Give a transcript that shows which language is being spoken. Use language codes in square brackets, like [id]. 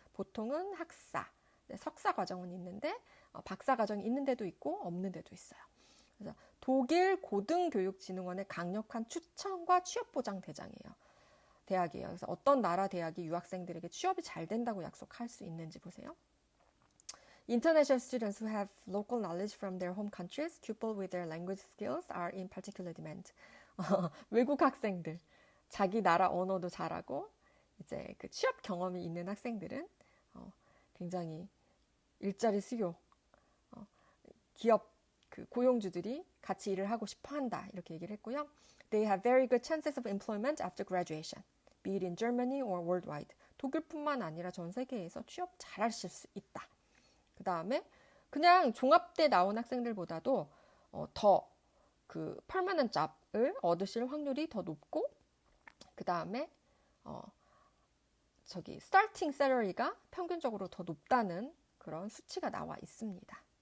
[ko] 보통은 학사, 석사 과정은 있는데 박사 과정이 있는 데도 있고 없는 데도 있어요. 그래서 독일 고등교육진흥원의 강력한 추천과 취업보장 대학이에요. 그래서 어떤 나라 대학이 유학생들에게 취업이 잘 된다고 약속할 수 있는지 보세요. [en] International students who have local knowledge from their home countries, coupled with their language skills, are in particular demand. [ko] 외국 학생들, 자기 나라 언어도 잘하고 이제 그 취업 경험이 있는 학생들은 굉장히 일자리 수요, 기업 그 고용주들이 같이 일을 하고 싶어 한다 이렇게 얘기를 했고요. [en] They have very good chances of employment after graduation, be it in Germany or worldwide. [ko] 독일뿐만 아니라 전 세계에서 취업 잘하실 수 있다. 그 다음에 그냥 종합대 나온 학생들보다도 더 그 permanent job을 얻으실 확률이 더 높고 그 다음에 starting salary가 평균적으로 더 높다는 그런 수치가 나와 있습니다.